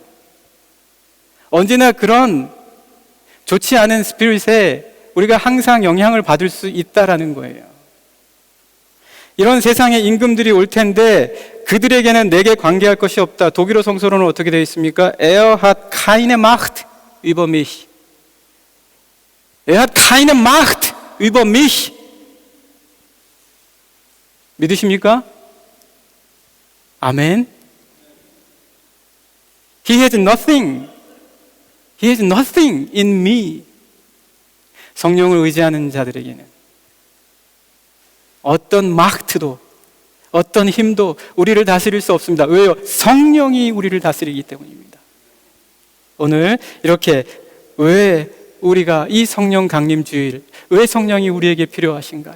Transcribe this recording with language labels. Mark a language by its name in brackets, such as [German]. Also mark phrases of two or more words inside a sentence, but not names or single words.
[Korean] 언제나 그런 좋지 않은 스피릿에 우리가 항상 영향을 받을 수 있다라는 거예요. 이런 세상의 임금들이 올 텐데 그들에게는 내게 관계할 것이 없다. 독일어 성서로는 어떻게 되어 있습니까? [German] Er hat keine Macht über mich. Er hat keine Macht über mich. [Korean] 믿으십니까? 아멘. [English] He has nothing. He has nothing in me. [Korean] 성령을 의지하는 자들에게는 어떤 마크트도 어떤 힘도 우리를 다스릴 수 없습니다. 왜요? 성령이 우리를 다스리기 때문입니다. 오늘 이렇게 왜 우리가 이 성령 강림 주일, 왜 성령이 우리에게 필요하신가?